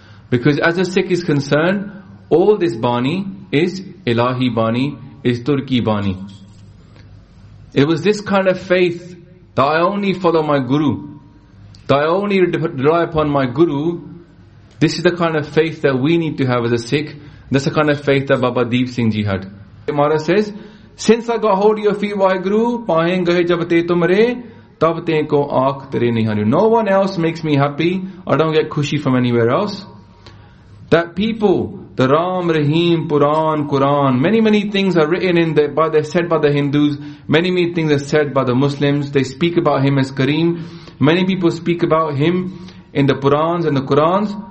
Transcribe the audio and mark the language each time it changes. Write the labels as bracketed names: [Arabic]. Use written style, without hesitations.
[English] Because as a Sikh is concerned, all this Bani is Ilahi Bani, is Turki Bani. It was this kind of faith that I only follow my Guru, that I only rely upon my Guru. This is the kind of faith that we need to have as a Sikh. That's the kind of faith that Baba Deep Singh Ji had. [Punjabi] Maharaj [English] says, since I got hold of your feet, [Punjabi] Waheguru, ਪਾਹੇਂ ਗਹੇ ਜਬ ਤੇ ਤੁਮਰੇ, ਤਬ ਤੇ ਕੋ ਆਖ ਤੇਰੇ ਨਿਹਾਰੀ. [English] No one else makes me happy. I don't get khushi from anywhere else. That people, the Ram, Rahim, Puran, Quran, many things are written in the, by the, said by the Hindus. Many things are said by the Muslims. They speak about him as Kareem. Many people speak about him in the Purans and the Qurans.